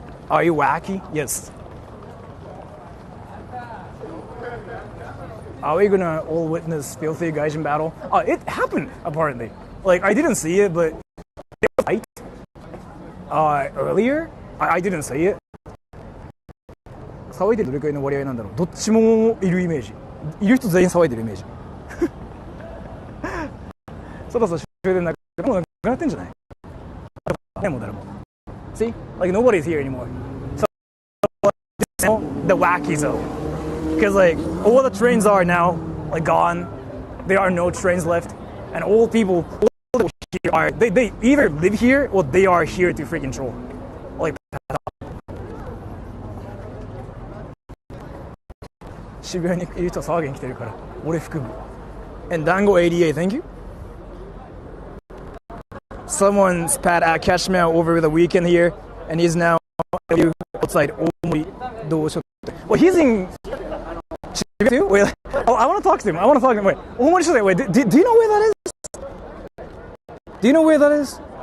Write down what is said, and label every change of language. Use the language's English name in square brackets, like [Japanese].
[English] Are you wacky? Yes. Are we gonna all witness filthy gaijin battle? It happened apparently. Like I didn't see it, but it was fight. Earlier, I didn't see it. [Japanese] 騒いでるどれくらいの割合なんだろう。どっちもいるイメージ。いる人全員騒いでるイメージ。そろそろ終電なくなってんじゃない？でも誰も。 [English] See, like nobody's here anymore. So the wacky zone, because like all the trains are now like gone. There are no trains left, and all people here are they either live here or they are here to freaking troll. Like. [Japanese] 渋谷にいる人は騒ぎに来てるから俺含む [English] And Dango 88, thank you. Someone spat at Cashmere over the weekend here and he's now outside Omori Dosho. Well, he's in Shibuya too? Wait, I want to talk to him. Wait, Omori Shoten. Wait, do you know where that is? Do you know where that is?